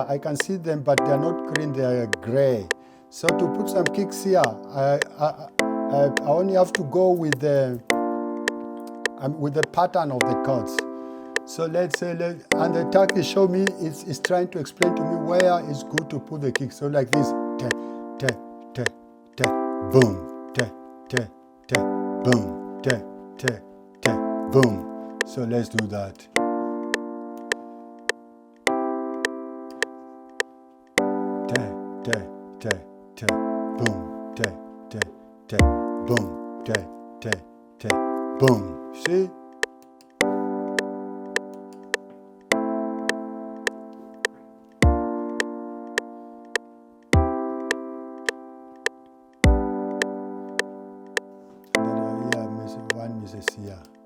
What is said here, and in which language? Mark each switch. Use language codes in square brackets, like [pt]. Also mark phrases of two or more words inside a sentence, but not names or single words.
[en] I can see them, but they are not green, they are gray. So to put some kicks here, I only have to go with the pattern of the chords. So let's say, and the track is showing me, it's trying to explain to me where it's good to put the kick. So like this, te, te, te, boom, te, te, te, boom, te, te, te, boom. So let's do that. Te, te, te, te, boom, te, te, te, boom, te, te, te, boom. See? One misses here.